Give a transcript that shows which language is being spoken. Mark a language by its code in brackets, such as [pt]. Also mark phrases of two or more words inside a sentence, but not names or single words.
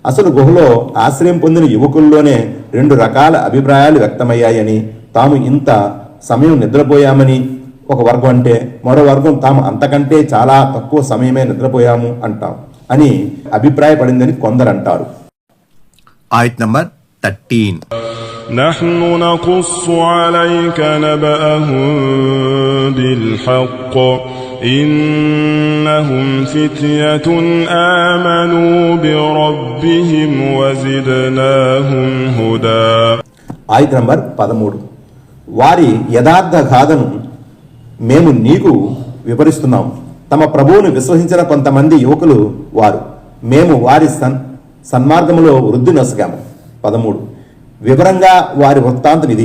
[te] అసలు గుహలో ఆశ్రయం పొందిన యువకుల్లోనే 2 రకాల అభిప్రాయాలు వ్యక్తమయ్యాయని, తాము ఇంత సమయం నిద్రపోయామని ఒక వర్గం అంటే, మరో వర్గం తాము అంతకంటే చాలా తక్కువ సమయమే నిద్రపోయాము అంటాం అని అభిప్రాయపడిందని కొందరంటారు. ఆయత్ నంబర్ 13. [ar] نحن نقص عليك نبأهم بالحق إنهم فتية آمنوا بربهم وزدناهم هدى. [te] ఆయత్ నంబర్ 13. వారి యథార్థ గాథను మేము నీకు వివరిస్తున్నాము. తమ ప్రభువును విశ్వసించిన కొంతమంది యువకులు వారు, మేము వారి సన్మార్గములో వృద్ధి నొసగాము. 13. వివరంగా వారి వృత్తాంతం ఇది.